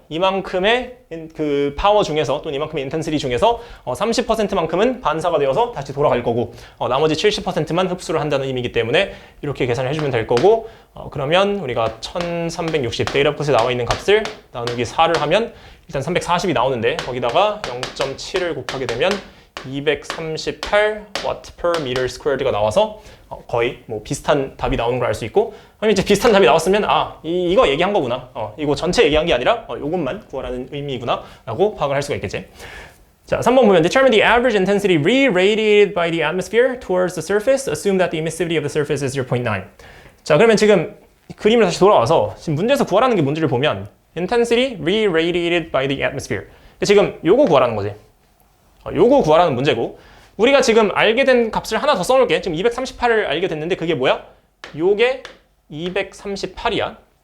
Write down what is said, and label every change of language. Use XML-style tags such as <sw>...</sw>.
<ko>이만큼의 그 파워 중에서 또는 이만큼의 인텐시티 중에서 30%만큼은 반사가 되어서 다시 돌아갈 거고 나머지 70%만 흡수를 한다는 의미이기 때문에 이렇게 계산을 해주면 될 거고 그러면 우리가 1360 데이터풋에 나와 있는 값을 나누기 4를 하면 일단 340이 나오는데 거기다가 0.7을 곱하게 되면 238 watt per meter squared가 나와서 거의 뭐 비슷한 답이 나오는 걸 알 수 있고 그럼 이제 비슷한 답이 나왔으면 이거 얘기한 거구나 이거 전체 얘기한 게 아니라 이것만 구하라는 의미구나 라고 파악을 할 수가 있겠지. 자, 3번 보면</ko> <en>determine the average intensity re-radiated by the atmosphere towards the surface. Assume that the emissivity of the surface is 0.9.</en> <ko>자, 그러면 지금 그림을 다시 돌아와서 지금 문제에서 구하라는 게 뭔지를 보면</ko> <en>intensity re-radiated by the atmosphere.</en> <ko>지금 요거 구하라는 거지. 요거 구하라는 문제고 우리가 지금 알게 된 값을 하나 더 써놓을게. 지금 238을 알게 됐는데 그게 뭐야? 요게 238이야.</ko>